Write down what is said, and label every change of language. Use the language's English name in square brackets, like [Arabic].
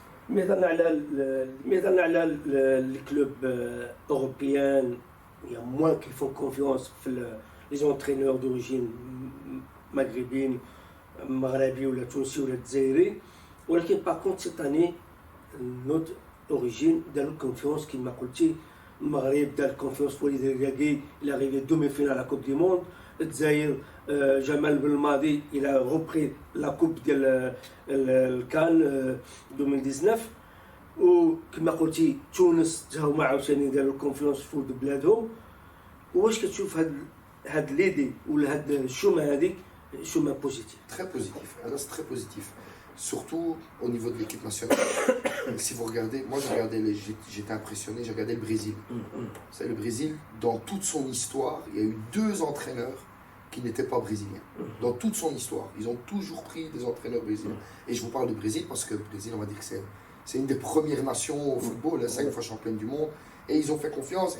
[French] Mais dans les clubs européens, il y a moins qui font confiance les entraîneurs d'origine maghrébine, maghrabi ou la Tunisie ou la Dzaïri. [Arabic] ولكن [French] par contre cette année notre origine [Arabic] داروا [French] confiance [Arabic] كما قلتي المغرب دار [French] confiance [Arabic] في وليد الركراكي [French] il est arrivé demi-finale à la Coupe du Monde. [Arabic] الجزائر جمال بالماضي [French] il a repris la coupe [Arabic] ديال الكان 2019 وكما قلتي تونس تا هما عاوتاني داروا الكونفيونس في ولد بلادهم. واش كتشوف هاد ليدي ولا هاد الشومه هذيك شومه بوزيتيف؟ [French] Très positif, alors c'est très positif. Surtout au niveau de l'équipe nationale. Si vous regardez, moi j'étais impressionné, j'ai regardé le Brésil. Vous savez, le Brésil, dans toute son histoire, il y a eu 2 entraîneurs qui n'étaient pas brésiliens. Dans toute son histoire, ils ont toujours pris des entraîneurs brésiliens. Et je vous parle du Brésil parce que le Brésil, on va dire que c'est une des premières nations au football, 5 fois championne du monde. Et ils ont fait confiance.